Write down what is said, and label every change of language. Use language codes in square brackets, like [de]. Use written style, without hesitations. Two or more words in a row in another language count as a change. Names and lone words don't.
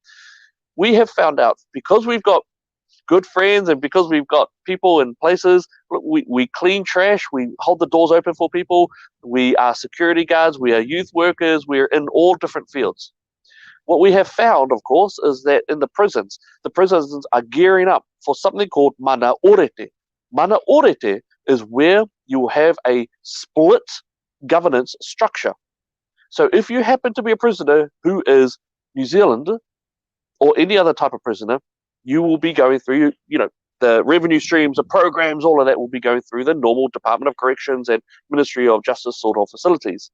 [en] We have found out, because we've got good friends and because we've got people in places, we clean trash, we hold the doors open for people, we are security guards, we are youth workers, we're in all different fields. What we have found, of course, is that in the prisons are gearing up for something called [mi] mana orete. Mana orete [en] is where you will have a split governance structure. So if you happen to be a prisoner who is New Zealand or any other type of prisoner, you will be going through, the revenue streams, the programs, all of that will be going through the normal Department of Corrections and Ministry of Justice sort of facilities.